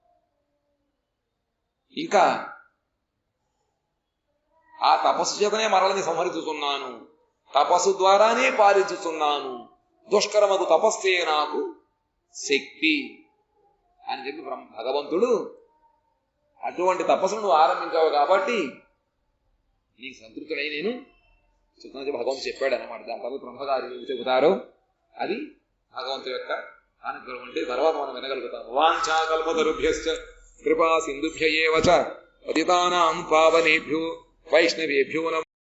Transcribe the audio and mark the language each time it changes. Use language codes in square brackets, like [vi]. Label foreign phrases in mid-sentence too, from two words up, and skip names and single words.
[te] ఇంకా ఆ తపస్సు చేతనే మరలని సంహరించుతున్నాను, తపస్సు ద్వారానే పాలించుతున్నాను, దుష్కరమకు తపస్సే నాకు శక్తి అని చెప్పి భగవంతుడు అటువంటి తపస్సును నువ్వు ఆరంభించావు కాబట్టి నీకు సంతృప్తుడై నేను చెప్తున్నా భగవంతుడు చెప్పాడు అనమాట. దాని తర్వాత బ్రహ్మగారు చెబుతారు అది భగవంతుడి యొక్క అనుగ్రహం అంటే తర్వాత మనం వినగలుగుతాం. [sa] వాంఛా కల్పతరుభ్యశ్చ కృపా సింధుభ్య ఏవ చ పతితానాం పావనేభ్యో వైష్ణవేభ్యో నమః.